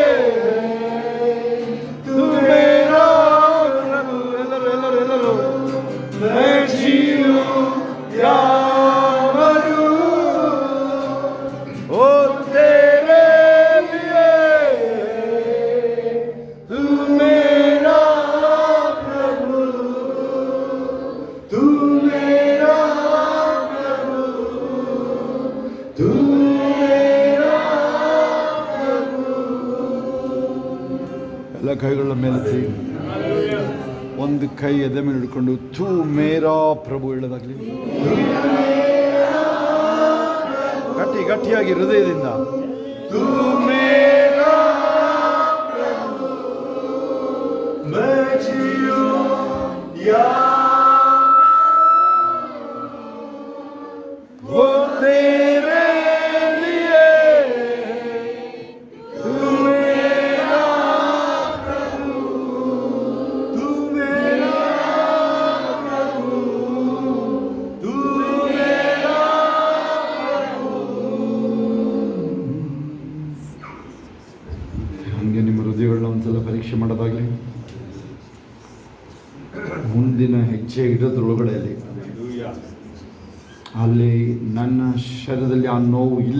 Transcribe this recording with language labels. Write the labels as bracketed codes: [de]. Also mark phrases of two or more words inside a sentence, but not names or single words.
[hi] तू मेरा प्रभु, ಎಲ್ಲರೂ मैं जीऊं या मरूं, ओ तेरे लिए तू मेरा प्रभु, तू मेरा प्रभु, तू मेरा प्रभु। [kn] ಎಲ್ಲ ಕೈಗಳ ಮೇಲೆ ಒಂದು ಕೈ ಎದೆ ಮೇಲೆ ಹಿಡ್ಕೊಂಡು [hi] तू मेरा प्रभु [kn] ಹೇಳೋದಾಗ್ಲಿ. ಗಟ್ಟಿಯಾಗಿ ಹೃದಯದಿಂದ [hi] तू मेरा प्रभु, मैं जीऊं या वो तेरे लिए तू मेरा प्रभु, तू मेरा प्रभु, तू मेरा प्रभु. [kn] ಹಂಗೆ ನಿಮ್ಮ ಹೃದಯಗಳನ್ನ ಒಂದ್ಸಲ ಪರೀಕ್ಷೆ ಮಾಡೋದಾಗ್ಲಿ. ಮುಂದಿನ ಹೆಜ್ಜೆ ಇಡೋದ್ರೊಳಗಡೆ ಅಲ್ಲಿ ನನ್ನ ಶರೀರದಲ್ಲಿ ಆ ನೋವು ಇಲ್ಲ.